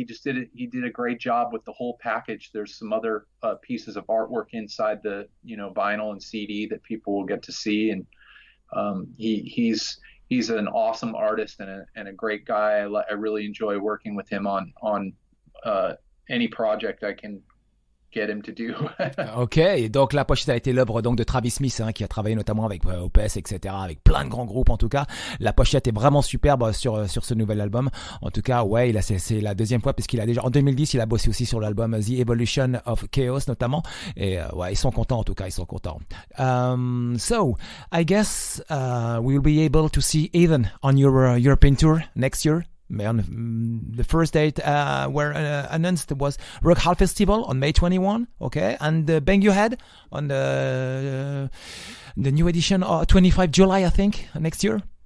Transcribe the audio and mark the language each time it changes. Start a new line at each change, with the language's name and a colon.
English: He did a great job with the whole package. There's some other pieces of artwork inside the vinyl and CD that people will get to see, and he's an awesome artist and a great guy. I really enjoy working with him on any project I can get him to do.
French: Ok, donc la pochette a été l'œuvre donc de Travis Smith, hein, qui a travaillé notamment avec OPS, etc., avec plein de grands groupes en tout cas. La pochette est vraiment superbe sur ce nouvel album. En tout cas, ouais, c'est la deuxième fois, puisqu'il a déjà en 2010 il a bossé aussi sur l'album The Evolution of Chaos notamment. Et ouais, ils sont contents en tout cas, ils sont contents.
English: So I guess we'll be able to see Heathen on your European tour next year. The first date were announced was Rock Hall Festival on May 21, okay, and Bang Your Head on the new edition 25 July, I think, next year.